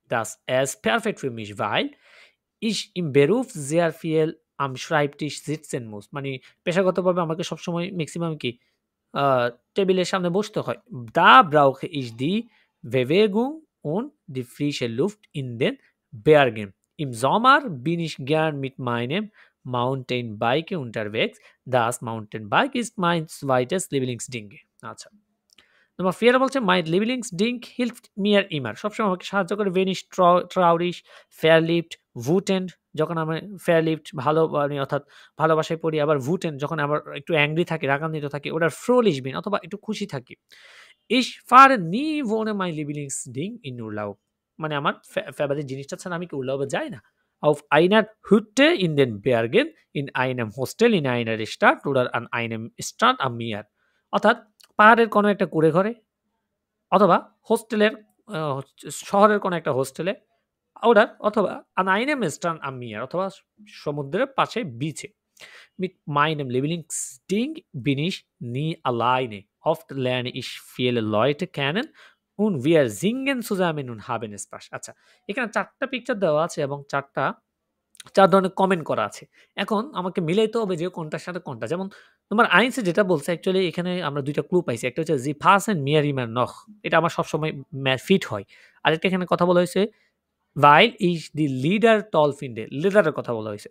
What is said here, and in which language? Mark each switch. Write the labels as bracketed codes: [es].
[de] Das ist perfekt für mich, weil ich im Beruf sehr viel am Schreibtisch sitzen muss. [bn] মানে পেশাগতভাবে আমাকে সবসময় maximum কি টেবিলের সামনে বসতে হয়। [de] Da brauche ich die Bewegung und die frische Luft in den Bergen. Im Sommer bin ich gern mit meinem Mountainbike unterwegs. Das Mountainbike ist mein zweites Lieblingsding. আচ্ছা। Nummer 4 [bn] বলছে, [de] My Lieblingsding hilft mir immer. [bn] সবসময় আমাকে সাহায্য করে [de] wenn ich traurig, verliebt, wütend, [bn] যখন আমি verliebt ভালো মানে অর্থাৎ ভালোবাসায় পড়ি, আবার wütend যখন আবার একটু অ্যাংরি থাকি, রাগান্বিত থাকি, ওটার [de] fröhlich bin [bn] অথবা একটু খুশি থাকি। [de] Ich fahre nie ohne mein Lieblingsding in Urlaub. [bn] মানে আমার ফেভারিট জিনিসটা ছাড়া আমি কি উর্লাউবে যাই না। [de] Auf einer Hütte in den Bergen, in einem Hostel in einer Stadt oder an einem Strand am Meer. [bn] অর্থাৎ পাহাড়ের কোনো একটা কুঁড়ে ঘরে, অথবা হোস্টেলের শহরের কোনো একটা হোস্টেলে, অথবা [de] an einem Strand am Meer, [bn] অথবা সমুদ্রের পাশে বিচে। [de] Mit meinem Lieblingsding bin ich nie alleine. Oft lerne ich viele Leute kennen und wir singen zusammen und haben Spaß. [bn] আচ্ছা, এখানে ৪ টা পিকচার দেওয়া আছে এবং ৪ ধরনের কমেন্ট করা আছে। এখন আমাকে মিলাইতে হবে যে কোনটার সাথে কোনটা। যেমন নাম্বার 1 এ যেটা বলছে অ্যাকচুয়ালি এখানে আমরা ২ টা ক্লু পাইছি। একটা হচ্ছে [de] "Sie passen mir immer noch" [bn] এটা আমার সবসময় ফিট হয়। আরেকটা এখানে কথা বলা হয়েছে [de] "Weil ich die Lieder toll finde" [bn] লিডারের কথা বলা হয়েছে।